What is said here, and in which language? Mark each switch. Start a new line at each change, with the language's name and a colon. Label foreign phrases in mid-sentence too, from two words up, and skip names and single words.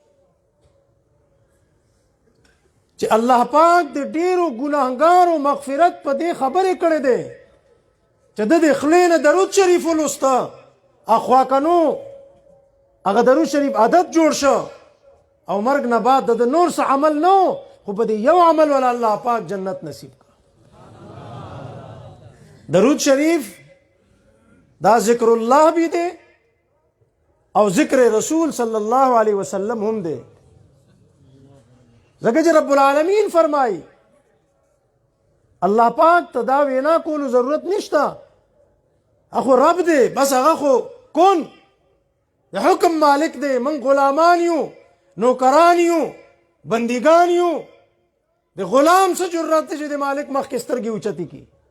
Pashto: چې الله پاک د ډیرو ګناهګارو مغفرت په دې خبرې کړې ده چې د خلې نه درود شریف ولسته اخوا کنو هغه درود شریف عادت جوړ شو او مرګ نه بعد د نور څه عمل نو خو په دې یو عمل ولا الله پاک جنت نصیب کړ. درود شریف دا ذکر الله بھی دے او ذکر رسول
Arabic: صلی اللہ علیہ وسلم
Pashto: هم دے. ځکه چې رب العالمین فرمائی الله پاک ته دا وینا کولو ضرورت نشتا اخو رب دے بس هغه خو کون د حکم مالک دے من غلامان یو نوکران یو بندگان یو د غلام څه جرأت دی چې د مالک مخ کې سترګې اوچتې کی